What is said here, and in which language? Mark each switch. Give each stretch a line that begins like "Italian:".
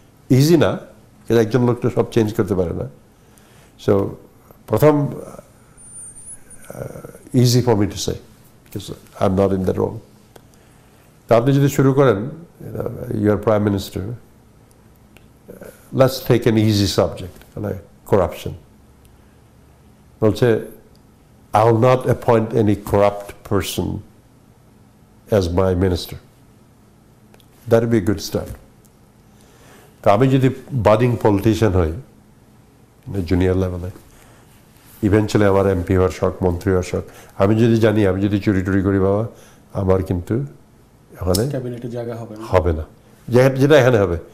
Bangla: Easy না, একজন লোক তো সব চেঞ্জ করতে পারে না।
English: So প্রথম, easy for me to say, because I am not in the role.
Bangla: তা আপনি যদি শুরু করেন,
English: Your prime minister, let's take an easy subject, like corruption.
Bangla: বলছে,
English: I will not appoint any corrupt person as my minister. That would be a good start.
Bangla: তো আমি যদি budding politician হই জুনিয়র লেভেলে, ইভেনচুয়ালি আমার এমপি হওয়ার শখ, মন্ত্রী হওয়ার শখ, আমি যদি জানি আমি যদি চুরি টুরি করি বাবা, আমার কিন্তু এখানে ক্যাবিনেটে জায়গা হবে না, যেটা এখানে হবে।